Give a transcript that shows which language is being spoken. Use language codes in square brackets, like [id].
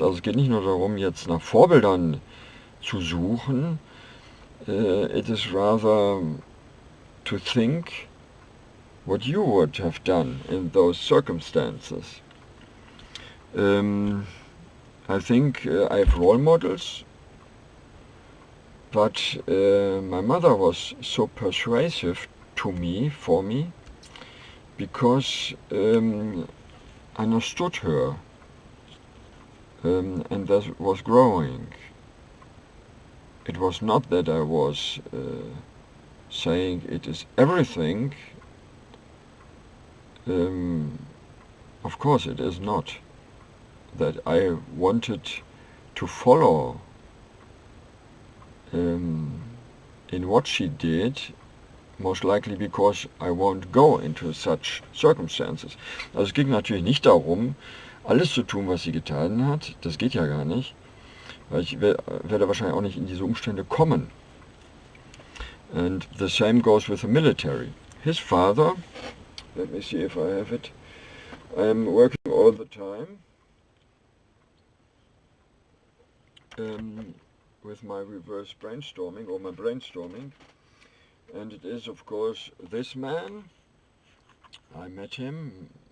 [de] Also es geht nicht nur darum, jetzt nach Vorbildern zu suchen. [en] It is rather to think what you would have done in those circumstances. I think I have role models, but my mother was so persuasive for me, because I understood her, and that was growing. It was not that I was saying it is everything. Of course it is not. That I wanted to follow in what she did most likely because I won't go into such circumstances. [de] Also es ging natürlich nicht darum, alles zu tun, was sie getan hat. Das geht ja gar nicht, weil ich werde wahrscheinlich auch nicht in diese Umstände kommen. [en] And the same goes with the military. His father, let me see if I have it, I'm working all the time with my reverse brainstorming, or my brainstorming, and it is of course this man. I met him.